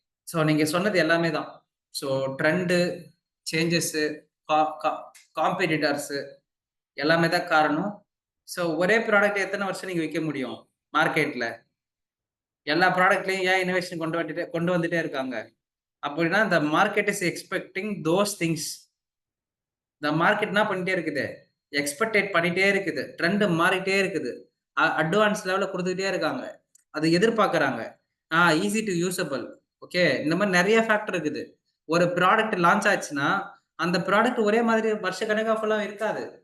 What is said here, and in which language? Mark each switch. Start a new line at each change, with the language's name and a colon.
Tamil: So நீங்க சொன்னது எல்லாமே தான். ஸோ ட்ரெண்டு, சேஞ்சஸு, கா கா காம்படிட்டர்ஸு எல்லாமே தான் காரணம். ஸோ ஒரே ப்ராடக்ட் எத்தன வருஷம் நீங்க விக்க முடியும்? மார்க்கெட்ல. எல்லா ப்ராடக்ட்லயும் ஏன் இன்னோவேஷன் கொண்டு வந்துட்டே இருக்காங்க?
English: அப்படின்னா, the market is expecting those things.
Tamil: இந்த மார்க்கெட் என்ன பண்ணிட்டே இருக்குது? எக்ஸ்பெக்டேட் பண்ணிட்டே இருக்குது. ட்ரெண்ட் மாறிட்டே இருக்குது. அட்வான்ஸ் லெவல்ல குடுத்துக்கிட்டே இருக்காங்க. அத எதிர்பார்க்கறாங்க. Easy two usable. ஓகே. இந்த மாரி நெறைய ஃபேக்டர் இருக்குது. ஒரு ப்ராடக்ட் லான்ச் ஆச்சுன்னா, அந்த ப்ராடக்ட் ஒரே மாதிரி வருஷ கணக்கா ஃபுல்லா இருக்காது.